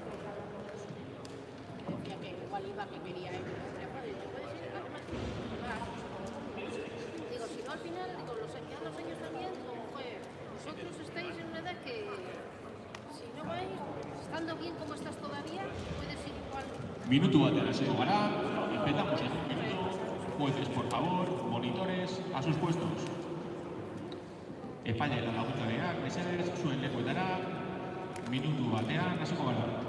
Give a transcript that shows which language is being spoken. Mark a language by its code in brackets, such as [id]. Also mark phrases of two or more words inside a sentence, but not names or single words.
[es] Decía que igual iba, que quería ir. Pero bueno, digo, ¿puedes ir? Además, digo, si no al final, digo, los años también, digo, joder, vosotros estáis en una edad que si no vais, estando bien como estás todavía, puedes ir igual. [eu] Minutu batean hasiko gara, [es] empezamos en 1 minuto. Jueces, por favor, monitores, a sus puestos. [eu] Epaile eta laguntzareak, mesedez, zuen lekuetara, minutu batean hasiko gara.